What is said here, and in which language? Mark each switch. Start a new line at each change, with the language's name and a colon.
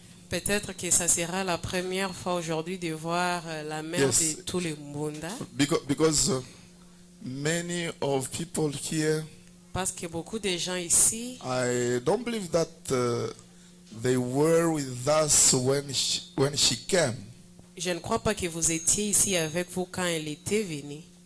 French: Peut-être que ça sera la première fois aujourd'hui de voir la mère
English: Yes.
French: de tous les Mbonda.
English: Because many of people here,
French: Parce que beaucoup de gens ici,
English: I don't believe that they were with us when she came.
French: je ne crois pas que vous étiez ici avec vous quand elle était venue.